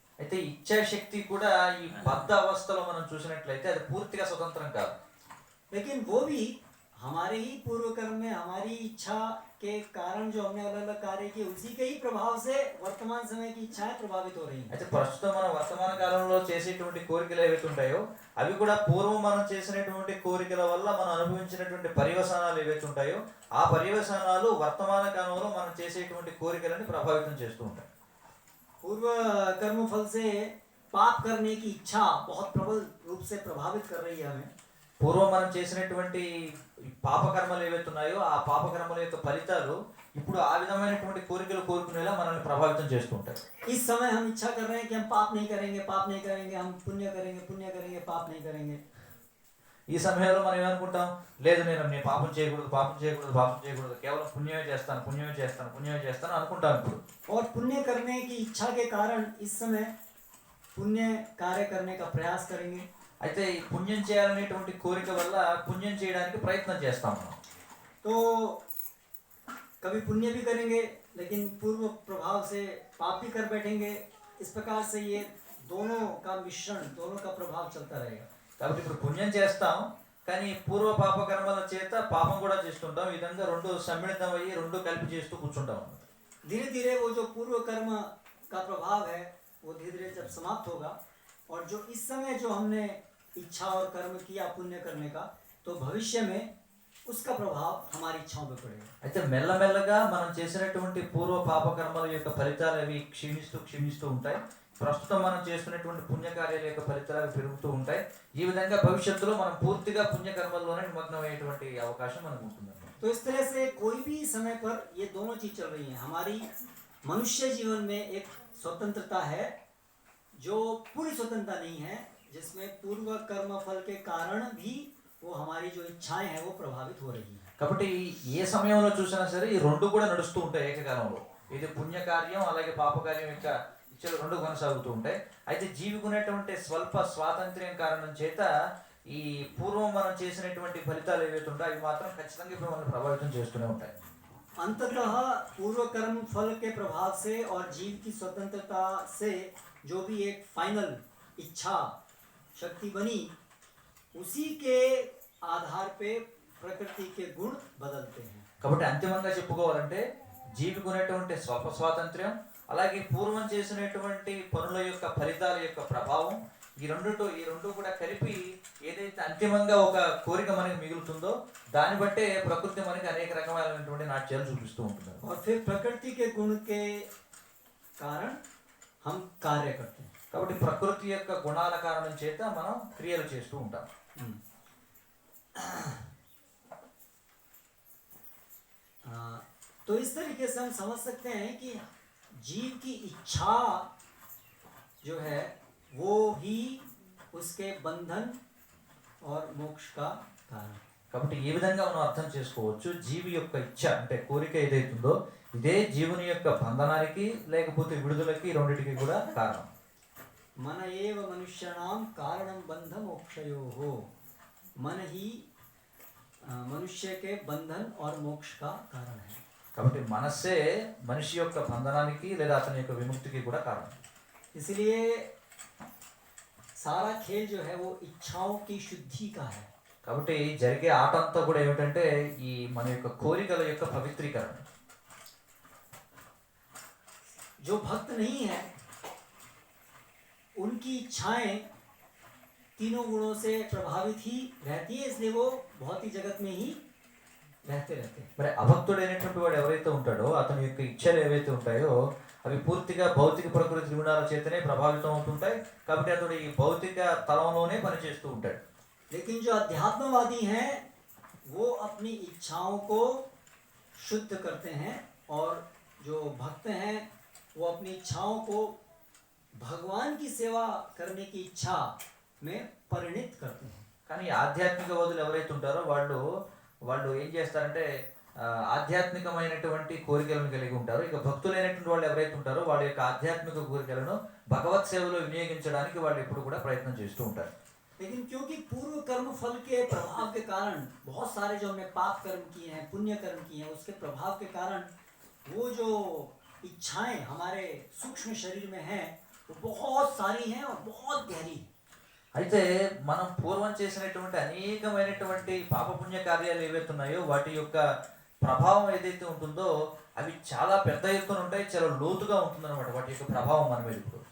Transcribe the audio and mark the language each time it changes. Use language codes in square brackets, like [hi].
[te] అయితే ఇచ్ఛాశక్తి కూడా ఈ బద్ధ అవస్థలో మనం చూసినట్లయితే అది పూర్తిగా స్వతంత్రం కాదు. [hi] लेकिन वो भी हमारे ही पूर्व कर्म में हमारी इच्छा के कारण जो हमने अलग अलग कार्य किए उसी के ही प्रभाव से वर्तमान समय की इच्छाएं प्रभावित हो रही हैं। [te] అయితే ప్రస్తుతం మనం వర్తమాన కాలంలో చేసేటువంటి కోరికలు ఏవైతే ఉంటాయో అవి కూడా పూర్వం మనం చేసినటువంటి కోరికల వల్ల మనం అనుభవించినటువంటి పర్యవసానాలు ఏవైతే ఉంటాయో ఆ పర్యవసానాలు వర్తమాన కాలంలో మనం చేసేటువంటి కోరికలని ప్రభావితం చేస్తూ ఉంటాయి. [hi] पूर्व कर्म फल से पाप करने की इच्छा बहुत प्रबल रूप से प्रभावित कर रही है हमें। [te] పూర్వం మనం చేసినటువంటి పాపకర్మలు ఏవైతే ఉన్నాయో ఆ పాపకర్మల యొక్క ఫలితాలు ఇప్పుడు ఆ విధమైనటువంటి కోరికలు కోరుకునేలా మనల్ని ప్రభావితం చేస్తూ ఉంటాయి. [hi] इस समय हम इच्छा कर रहे हैं कि हम पाप नहीं करेंगे, पाप नहीं करेंगे, हम पुण्य करेंगे, पुण्य करेंगे, पाप नहीं करेंगे। [te] ఈ సమయంలో మనం ఏమనుకుంటాం, లేదు నేను పాపం చేయకూడదు, పాపం చేయకూడదు, పాపం చేయకూడదు, కేవలం పుణ్యమే చేస్తాను, పుణ్యమే చేస్తాను, పుణ్యమే చేస్తాను అనుకుంటాం ఇప్పుడు. [hi] और पुण्य करने की इच्छा के कारण इस समय पुण्य कार्य करने का प्रयास करेंगे। [te] అయితే ఈ పుణ్యం చేయాలనేటువంటి కోరిక వల్ల పుణ్యం చేయడానికి ప్రయత్నం చేస్తాం మనం. [hi] तो कभी पुण्य भी करेंगे लेकिन पूर्व प्रभाव से पाप भी कर बैठेंगे। इस प्रकार से ये दोनों का मिश्रण, दोनों का प्रभाव चलता रहेगा। [te] కాబట్టి ఇప్పుడు పుణ్యం చేస్తాం కానీ పూర్వ పాప కర్మల చేత పాపం కూడా చేస్తుంటాం. ఈ విధంగా రెండు సమ్మిళితం అయ్యి రెండు కలిపి చేస్తూ కూర్చుంటాం. [hi] धीरे धीरे वो जो पूर्व कर्म का प्रभाव है वो धीरे धीरे जब समाप्त होगा और जो इस समय जो हमने इच्छा और कर्म किया पुण्य करने का, तो भविष्य में उसका प्रभाव हमारी इच्छाओं पे पड़ेगा। [te] అయితే మెల్లమెల్లగా మనం చేసినటువంటి పూర్వ పాప కర్మల యొక్క ఫలితాలు అవి క్షీణిస్తూ ఉంటాయి. ప్రస్తుతం మనం చేస్తున్నటువంటి పుణ్యకార్యాల యొక్క ఫలితాలు పెరుగుతూ ఉంటాయి. ఈ విధంగా భవిష్యత్తులో మనం పూర్తిగా పుణ్యకర్మల్లోనే నిమగ్నం అయ్యేటువంటి అవకాశం మనకు ఉంటుంది. [hi] तो इस तरह से कोई भी समय पर ये दोनों चीज चल रही हैं। हमारी मनुष्य जीवन में एक स्वतंत्रता है जो पूरी स्वतंत्रता नहीं है, जिसमें पूर्व कर्म फल के कारण भी वो हमारी जो इच्छाएं हैं वो प्रभावित हो रही हैं। [te] కాబట్టి ఏ సమయంలో చూసినా సరే ఈ రెండు కూడా నడుస్తూ ఉంటాయి ఏకకాలంలో. ఇది పుణ్యకార్యం అలాగే పాపకార్యం యొక్క ఇచ్చలు రెండు కొనసాగుతూ ఉంటాయి. అయితే జీవికునేటువంటి స్వల్ప స్వాతంత్ర్యం కారణం చేత ఈ పూర్వం మనం చేసినటువంటి ఫలితాలు ఏవైతే ఉంటాయో అవి మాత్రం ఖచ్చితంగా ఇప్పుడు మనల్ని ప్రభావితం చేస్తూనే ఉంటాయి. [hi] अंततः पूर्व कर्म फल के प्रभाव से और जीव की स्वतंत्रता से जो भी एक फाइनल इच्छा शक्ति बनी, उसी के आधार पे प्रकृति के गुण बदलते हैं। [te] కాబట్టి అంతిమంగా చెప్పుకోవాలంటే జీవికునేటువంటి స్వల్ప స్వాతంత్ర్యం అలాగే పూర్వం చేసినటువంటి పనుల యొక్క ఫలితాల యొక్క ప్రభావం ఈ రెండు కూడా కలిపి ఏదైతే అంతిమంగా ఒక కోరిక మనకి మిగులుతుందో దాన్ని బట్టే ప్రకృతి మనకి అనేక రకమైనటువంటి నాట్యాలు చూపిస్తూ ఉంటుంది. [hi] और फिर प्रकृति के गुण के कारण हम कार्य करते हैं। [te] కాబట్టి ప్రకృతి యొక్క గుణాల కారణం చేత మనం క్రియలు చేస్తూ ఉంటాం. [hi] तो इस तरीके से हम समझ सकते हैं कि जीव की इच्छा जो है वो ही उसके बंधन और मोक्ष का कारण। [te] కాబట్టి ఈ విధంగా మనం అర్థం చేసుకోవచ్చు, జీవి యొక్క ఇచ్ఛ అంటే కోరిక ఏదైతుందో ఇదే జీవుని యొక్క బంధనానికి లేకపోతే విడుదలకి రెండిటికి కూడా కారణం. [sa] मन एव मनुष्याणां कारणं बंध मोक्षयोः। [hi] मन ही मनुष्य के बंधन और मोक्ष का कारण है। [te] కాబట్టి మనస్సే మనిషి యొక్క బంధనానికి లేదా అతని యొక్క విముక్తికి కూడా కారణం. [hi] इसलिए सारा खेल जो है वो इच्छाओं की शुद्धि का है। [te] కాబట్టి జరిగే ఆట అంతా కూడా ఏమిటంటే ఈ మన యొక్క కోరికల యొక్క పవిత్రీకరణ. [hi] जो भक्त नहीं है उनकी इच्छाएं तीनों गुणों से प्रभावित ही रहती है, इसलिए वो भौतिक जगत में ही रहते हैं। [te] మరి అభక్తుడైనటువంటి వాడు ఎవరైతే ఉంటాడో అతని యొక్క ఇచ్చలు ఏవైతే ఉంటాయో అవి పూర్తిగా భౌతిక ప్రకృతి గుణాల చేతనే ప్రభావితం అవుతుంటాయి. కాబట్టి అతడు ఈ భౌతిక తలంలోనే పనిచేస్తూ ఉంటాడు. [hi] लेकिन जो अध्यात्मवादी हैं वो अपनी इच्छाओं को शुद्ध करते हैं और जो भक्त हैं वो अपनी इच्छाओं को भगवान की सेवा करने की इच्छा में परिणित करते हैं। [te] కానీ ఆధ్యాత్మికవాదులు ఎవరైతే ఉంటారో వాళ్ళు ఏం చేస్తారంటే ఆధ్యాత్మికమైనటువంటి కోరికలను కలిగి ఉంటారు. ఇక భక్తులైనటువంటి వాళ్ళు ఎవరైతే ఉంటారో వాళ్ళ యొక్క ఆధ్యాత్మిక కోరికలను భగవత్ సేవలో వినియోగించడానికి వాళ్ళు ఎప్పుడు కూడా ప్రయత్నం చేస్తూ ఉంటారు. [hi] लेकिन क्योंकि पूर्व कर्म फल के प्रभाव के कारण बहुत सारे जो हमने पाप कर्म किए हैं, पुण्य कर्म किए हैं, उसके प्रभाव के कारण वो जो इच्छाएं हमारे सूक्ष्म शरीर में हैं वो बहुत सारी हैं और बहुत गहरी हैं। [te] అయితే మనం పూర్వం చేసినటువంటి అనేకమైనటువంటి పాపపుణ్య కార్యాలు ఏవైతే ఉన్నాయో వాటి యొక్క ప్రభావం ఏదైతే ఉంటుందో అవి చాలా పెద్ద ఎత్తున ఉంటాయి, చాలా లోతుగా ఉంటుందన్నమాట వాటి యొక్క ప్రభావం మన మీద ఇప్పుడు.